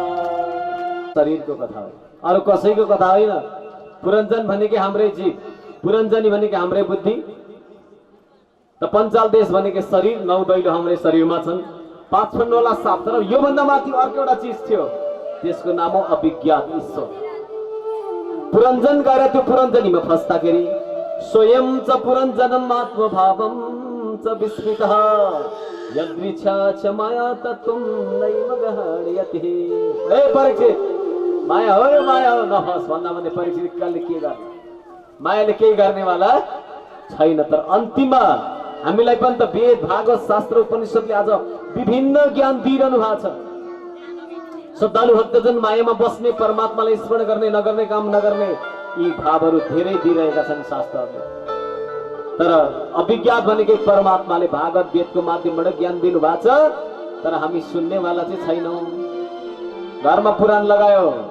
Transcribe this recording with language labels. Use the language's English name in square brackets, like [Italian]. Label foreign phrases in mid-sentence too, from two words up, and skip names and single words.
[Nepali] शरीरको कथा हो अरू कसैको कथा होइन पुरञ्जन भनेकै हाम्रै जीव पुरञ्जनी भनेकै हाम्रै बुद्धि त पञ्चाल देश भनेकै शरीर 9 दैलो हाम्रै शरीरमा छन् 5 फन्डोला साप तर योभन्दा माथि अर्को एउटा चिज थियो त्यसको नाम हो अभिज्ञात ईश्वर पुरञ्जन गएर त्यो पुरञ्जनीमा फस्दाखेरि [Sanskrit] स्वयं च पुरञ्जनम् आत्मभावं च विस्मृतः यदृच्छा च माया तत्त्वं नैव गहयति [Nepali] ए परीक्षित माया हो नहोस् भन्दा भने परीक्षित कसले के गर्ने मायाले केही गर्नेवाला छैन तर अन्तिममा हामीलाई पनि त वेद भागवत शास्त्र उपनिषदले आज विभिन्न ज्ञान दिइरहनु भएको छ श्रद्धालु भक्तजन मायामा बस्ने परमात्मालाई स्मरण गर्ने नगर्ने काम नगर्ने यी भावहरू धेरै दिइरहेका छन् शास्त्रहरूले तर अभिज्ञात भनेकै परमात्माले भागवत वेदको माध्यमबाट ज्ञान दिनु भएको छ तर हामी सुन्नेवाला चाहिँ छैनौँ घरमा पुराण लगायो